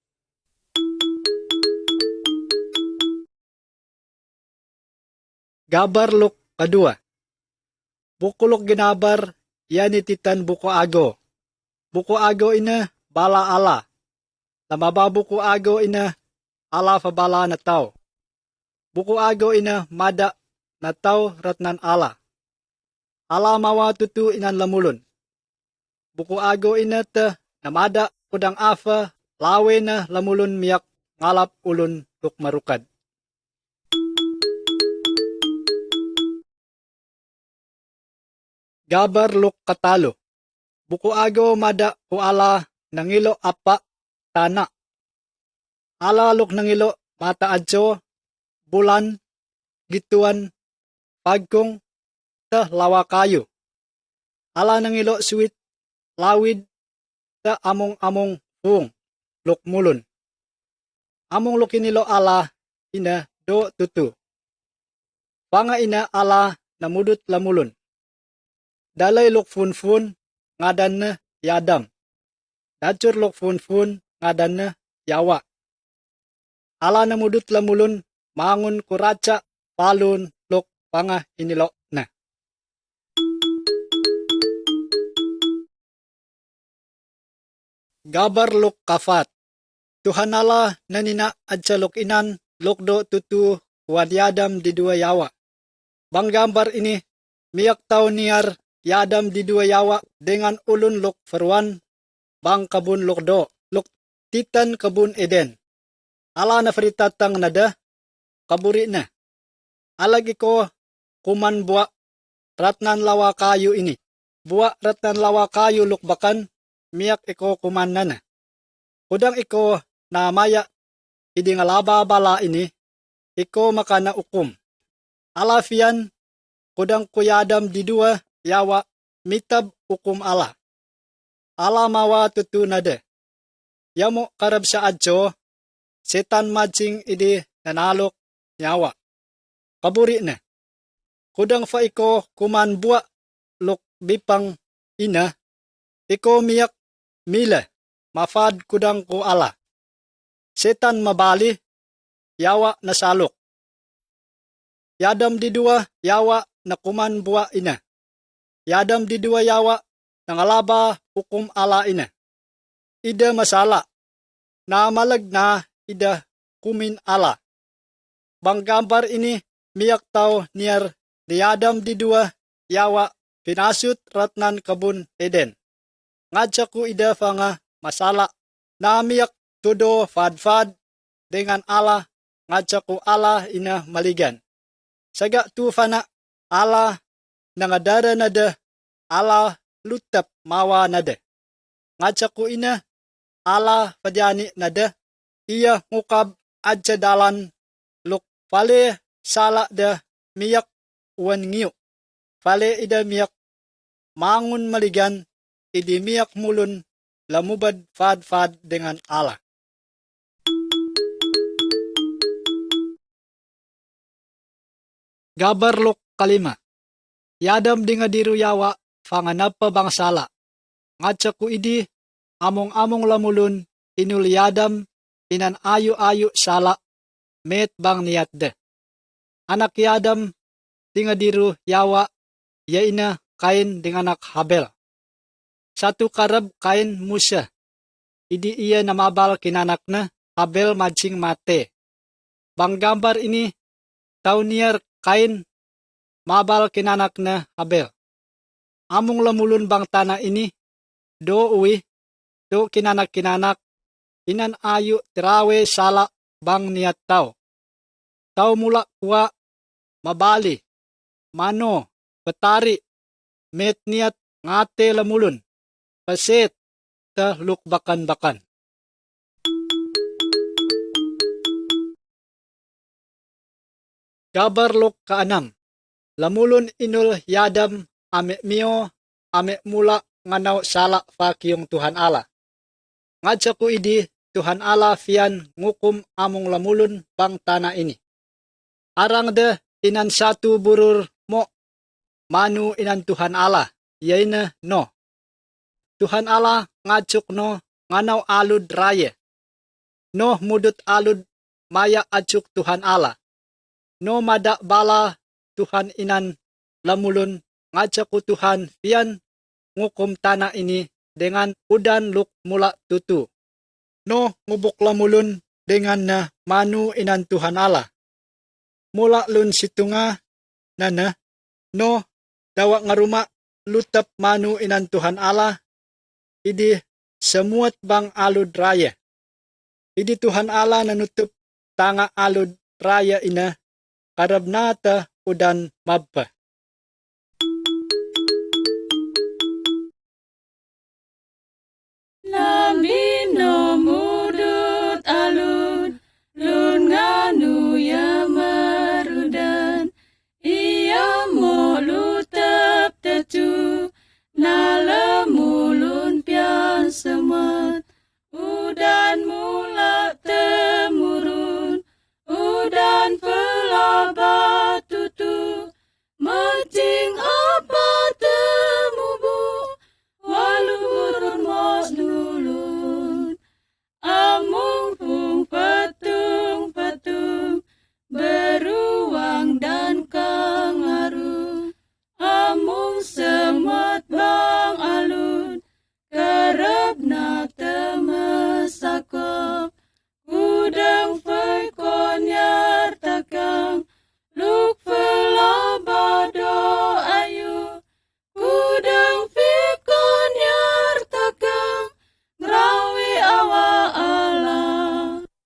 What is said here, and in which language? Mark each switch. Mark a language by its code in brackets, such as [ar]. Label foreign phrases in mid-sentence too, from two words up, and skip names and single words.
[aol] Gabar lok kadua. Bukulok ginabar, yan ititan buko ago. Buko ago ina, bala ala. Lamaba buko ago ina, ala fa bala na tao. Buko ago ina mada na tao ratnan ala. Ala mawa tutu inan lamulon. Buko ago ina ta namada kudang afa lawe na lamulon miyak ngalap ulun luk marukad. Gabar luk katalo. Buko ago mada ku ala nangilo apa tana. Ala luk nangilo mata adjo bulan, gituan, pagkong, ta lawa kayo. Ala nang ilo suwit, lawid, ta among fung, lukmulon. Among lukinilo ala, ina do tutu. Panga ina ala namudut lamulon. Dalay luk fun, ngadan na yadam. Dacur luk fun, ngadan na yawa. Ala namudut lamulon, mangun kuraca palun luk panga inilo na. Gabar luk kafat. Tuhanala nanina adsa luk inan lukdo tutu wadyadam di dua yawa. Bang gambar ini miyak tau niar yadam di dua yawa dengan ulun luk ferwan bang kabun lukdo luk titan kabun Eden. Ala na fritatang nada kaburi na. Alagi ko kuman buwa ratnan lawa kayo ini. Buwa ratnan lawa kayo lukbakan miyak iko kuman na. Kudang iko na maya idi nga laba bala ini iko makana ukum. Alafian kudang kuyadam di dua yawa mitab ukum ala. Ala mawa tutu nade. Yamo karab sa adjo setan majing idi nanalok nyawa. Kaburi na. Kudang fa iko kuman buwa luk bipang ina. Iko miyak mila. Mafad kudang ko ala. Setan mabali. Yawa na salok. Yadam di dua yawa na kuman buwa ina. Yadam di dua yawa nangalaba hukum ala ina. Ida masala. Na malag na ida kumin ala. Bang gambar ini miyak tau niar niyadam di dua yawa pinasut ratnan kabun Eden. Ngadsa ku ida fa nga masala na miyak tudo fadfad dengan ala ngadsa ku ala ina maligan. Saga tu fana ala nangadara nada ala lutap mawa nada. Ngadsa ku ina ala padyani nada iya ngukab adsa dalan luk fale sala da miyak uwan ngiyo. Fale ida miyak mangun maligan idi miyak mulun lamubad fad dengan ala. Gabar luk kalima. Yadam di nga diru yawa fanganap pa bang sala. Ngadsa ku idi among lamulun inul yadam inan ayu sala met bang niat de. Anak Yadam tingadiru Yawa yaina Kain dengan anak Habel. Satu karab Kain Musa. Idi ia namabal kinanakna Habel majing mate. Bang gambar ini tauniar Kain mabal kinanakna Habel. Among lamulun bang tanah ini do uwi do kinanak-kinanak inan ayu tirawe sala bang niat tau. Tau mula kuwa mabali, mano, petari, met niat ngate lamulun, paset, ta lukbakan-bakan. Gabar lok kaanam, lamulun inul Yadam ame mio, ame mula nganaw sala fakiyong Tuhan Allah. Ngadsa ko idi Tuhan Allah fian ngukum among lamulun bang tanah ini. Arang de inan satu burur mo manu inan Tuhan Allah, yaina no. Tuhan Allah ngacuk no nganaw alud raya. No mudut alud maya acuk Tuhan Allah. No madak bala Tuhan inan lamulun ngacak ko Tuhan pian ngukum tanah ini dengan udan luk mula tutu. No ngubuk lamulun dengan na manu inan Tuhan Allah. Mula lun situnga nana no dawa nga ruma lutap manu inan Tuhan Allah idi semuat bang alud raya. Idi Tuhan Allah nanutup tanga alud raya ina karab nata udan mabba. Labino mudut alud lun nganu ya marudan ia mo lutap tetu nalemulun pian semat udan mula temurun udan pelaba tutu mancing apa temubu walu urun mos dulun amung pung patung [id] beruang dan [aol] kangaru amung semat bang alun kerap na temesakop udang fai konyar takang luk felabado ayu udang fikon yar takang grawi awa ala.